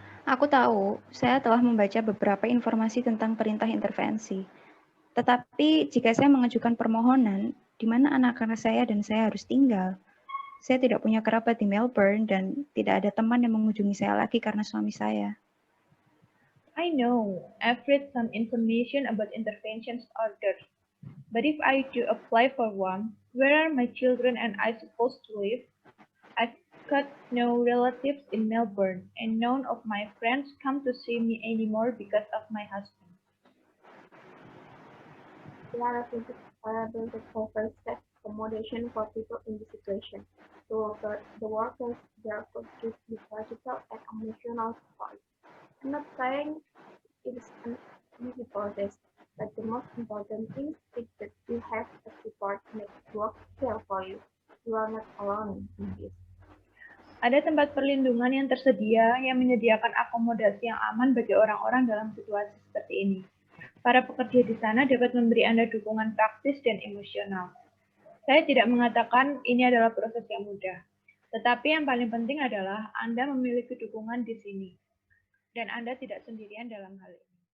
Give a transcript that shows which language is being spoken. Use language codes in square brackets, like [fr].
[id] Aku tahu, saya telah membaca beberapa informasi tentang perintah intervensi. Tetapi jika saya mengajukan permohonan, di mana anak-anak saya dan saya harus tinggal? Saya tidak punya kerabat di Melbourne dan tidak ada teman yang mengunjungi saya lagi karena suami saya. [en] I know, I've read some information about intervention orders. But if I do apply for one, where are my children and I supposed to live? I've got no relatives in Melbourne, and none of my friends come to see me anymore because of my husband. There are plenty available that offers tax accommodation for people in this situation. The workers there could give you practical and emotional support. I'm not saying it is an easy process, but the most important thing is that you have a support network here for you. You are not alone in this. [id] Ada tempat perlindungan yang tersedia yang menyediakan akomodasi yang aman bagi orang-orang dalam situasi seperti ini. Para pekerja di sana dapat memberi Anda dukungan praktis dan emosional. Saya tidak mengatakan ini adalah proses yang mudah, tetapi yang paling penting adalah Anda memiliki dukungan di sini, dan Anda tidak sendirian dalam hal ini.